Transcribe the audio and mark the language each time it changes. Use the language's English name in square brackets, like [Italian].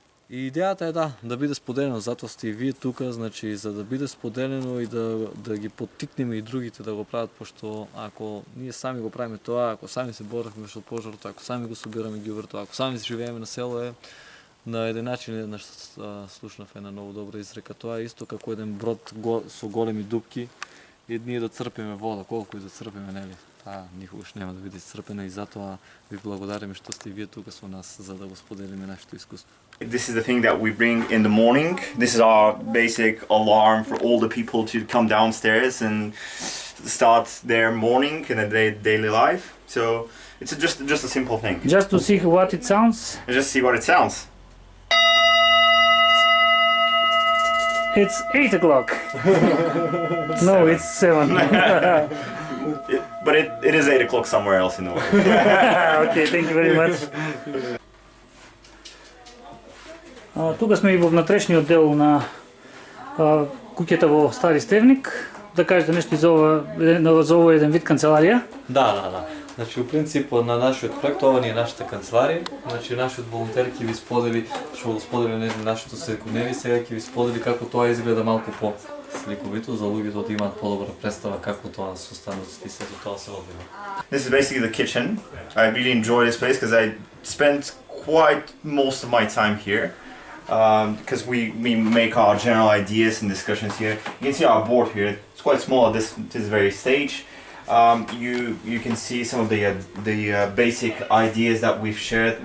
[Macedonian] И идејата е да биде споделено, затоа сте и вие тука, значи за да биде споделено и да ги поттикнеме и другите да го прават, пошто ако ние сами го правиме тоа, ако сами се боравме со пожарот, ако сами го собираме ѓубрето, ако сами живееме на село е на еден начин, еднаш слушнав една многу добра изрека, тоа е исто како еден брод со големи дупки и ние да црпиме вода, колку и да црпиме, нели? Таа никогаш нема да биде исцрпена и затоа ви благодариме што сте вие тука со нас за да го споделиме нашето искуство. [English] This is the thing that we bring in the morning. This is our basic alarm for all the people to come downstairs and start their morning and their daily life. So it's just a simple thing. Just to see what it sounds. Just see what it sounds. It's 8 o'clock. No, it's 7. But it is 8 o'clock somewhere else in the world. Okay, thank you very much. [Macedonian] Тука сме и во внатрешниот дел на куќата во Стари Стевник. Да кажете нешто за ова еден вид канцеларија? Да. Значи, у принцип, на нашиот проект, ова ни е нашата канцеларија. Значи, нашиот волонтер ќе ви сподели, што го сподели нашето секојдневие, сега ќе ви сподели како тоа изгледа малку сликовито за луѓето да имаат подобра представа како тоа со станоците и сето тоа се одвива. [English] This is basically the kitchen. I really enjoy this place because I spent quite most of my time here. Because we make our general ideas and discussions here. You can see our board here. It's quite small at this very stage. You can see some of the basic ideas that we've shared.